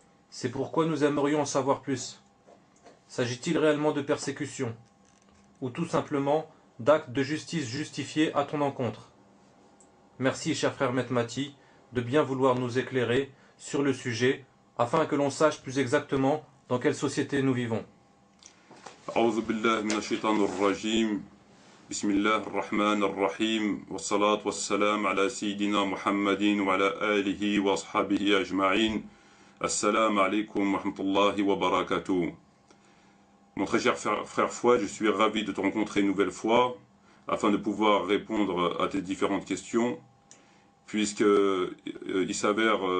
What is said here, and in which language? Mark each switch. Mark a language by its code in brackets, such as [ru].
[fr] C'est pourquoi nous aimerions en savoir plus. S'agit-il réellement de persécution ou tout simplement d'actes de justice justifiés à ton encontre? Merci, cher frère Metmati, de bien vouloir nous éclairer sur le sujet afin que l'on sache plus exactement dans quelle société nous vivons. [ar] أعوذ بالله من الشيطان الرجيم بسم الله الرحمن الرحيم والصلاة والسلام على سيدنا محمد وعلى آله وأصحابه أجمعين السلام عليكم ورحمة الله وبركاته. [fr] Mon très cher frère Fouad, je suis ravi de te rencontrer une nouvelle fois afin de pouvoir répondre à tes différentes questions, puisque il s'avère